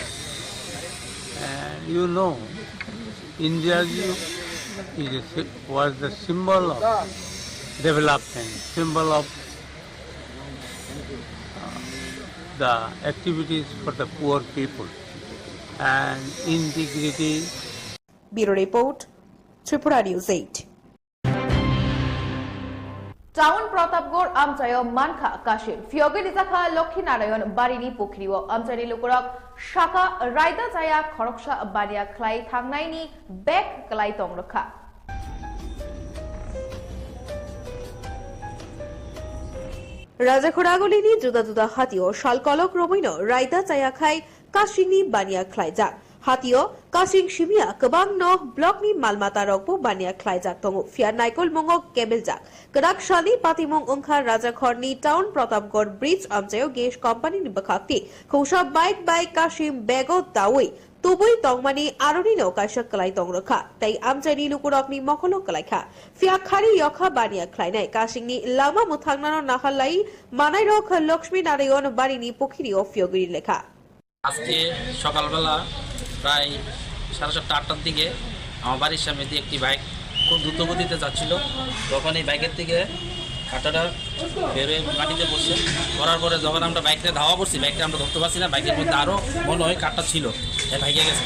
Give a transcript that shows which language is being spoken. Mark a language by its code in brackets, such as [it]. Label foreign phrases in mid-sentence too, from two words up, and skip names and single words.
[en] And you know, Indira was the symbol of development, symbol of the activities for the poor people and integrity. Bureau Report, Tripura News 8. [trp] টাউন প্রতাপগড় আমচায় মানখা কাশিম ফিয়গে নিজাখা লক্ষ্মীনারায়ণ বাড়িনি পুখরিও আমচাইনি লোকরক শাখা রায়দা জায়া খরকসা বানিয়া খ্লাই থাংনাইনি বেক ক্লাই তংরখা রাজাখোড়াগলিনি জুদা জুদা হাতিও শালকলক রবৈন রায়দা জায়া খাই কাশিনি বানিয়া খ্লাই যাক হাতিও কাশিং সিমিয়া কবাং ন ব্লকনি মালমাতা রকবো বানিয়া খ্লাই যাক তঙ্গু ফিয়ার নাইকল মঙ্গক কেবেল যাক কদাক শালি পাতিমং ওংখা রাজাখড়নি টাউন প্রতাপগড় ব্রিজ আমচায় [en] gas company [trp] বখাক্তি খৌসা বাইক কাশিম বেগো দাওই তুবুই তংমানি আরনি নৌকাশা কলাই তংরখা তাই আমচাইনি লুকুরকনি মখলক কলাইখা ফিয়া খারি ইয়খা বানিয়া খ্লাইনাই কাশিংনি লামা মুথাংনানো নাহালাই মানাই রখ লক্ষ্মী নারায়ণ বাড়িনি পুখিরি ও ফিয়গিরি লেখা [bn] আজকে সকালবেলা প্রায় 7:30-8টার দিকে আমার বাড়ির সামনে দিয়ে একটি বাইক খুব দ্রুত গতিতে যাচ্ছিল। তখন এই বাইকের থেকে কাঁটাটা বেরোয় মাটিতে পড়ছে, পড়ার পরে যখন আমরা বাইকটা ধাওয়া করছি, বাইকটা আমরা ধরতে পারছি না, বাইকের মধ্যে আরও মনে হয় কাঁটা ছিল, ভাইকে গেছে।